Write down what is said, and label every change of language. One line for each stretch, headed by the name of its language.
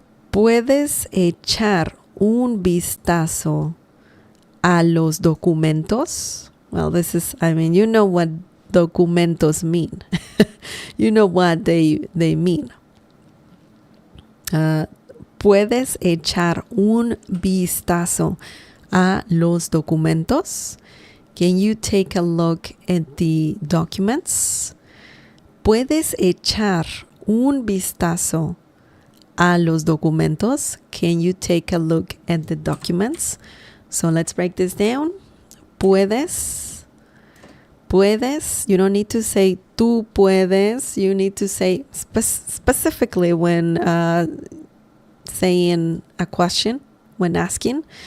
Spanish: ¿Puedes echar un vistazo a los documentos?
English: Well, you know what documentos mean. You know what they mean.
Spanish: ¿Puedes echar un vistazo a los documentos?
English: Can you take a look at the documents?
Spanish: ¿Puedes echar un vistazo a los documentos?
English: Can you take a look at the documents? So let's break this down. Puedes. You don't need to say tú puedes. You need to say specifically when saying a question, when asking.